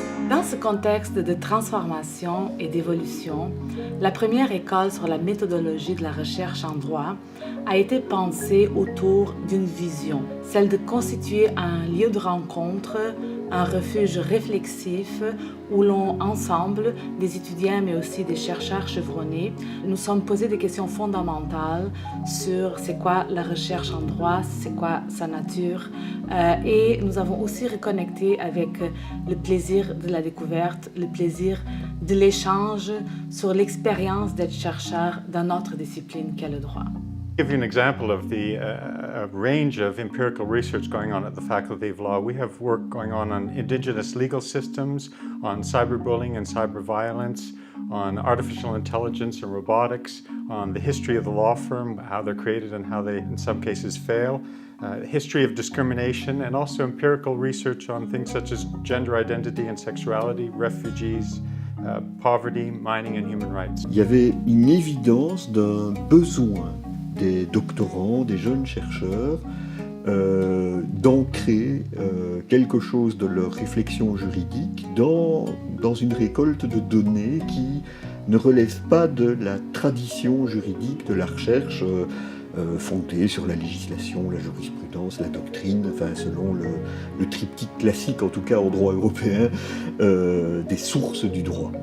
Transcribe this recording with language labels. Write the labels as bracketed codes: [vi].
[fr] Dans ce contexte de transformation et d'évolution, la première école sur la méthodologie de la recherche en droit a été pensée autour d'une vision, celle de constituer un lieu de rencontre, un refuge réflexif où l'on, ensemble, des étudiants mais aussi des chercheurs chevronnés, nous sommes posés des questions fondamentales sur c'est quoi la recherche en droit, c'est quoi sa nature, et nous avons aussi reconnecté avec le plaisir de la découverte, le plaisir de l'échange sur l'expérience d'être chercheur dans notre discipline qu'est le droit. [en] To give you an example of the range of empirical research going on at the Faculty of Law, we have work going on indigenous legal systems, on cyberbullying and cyber violence, on artificial intelligence and robotics, on the history of the law firm, how they're created and how they, in some cases, fail, history of discrimination, and also empirical research on things such as gender identity and sexuality, refugees, poverty, mining and human rights. [fr] Il y avait une évidence d'un besoin des doctorants, des jeunes chercheurs, d'ancrer quelque chose de leur réflexion juridique dans une récolte de données qui ne relève pas de la tradition juridique de la recherche fondée sur la législation, la jurisprudence, la doctrine, enfin selon le triptyque classique, en tout cas en droit européen, des sources du droit.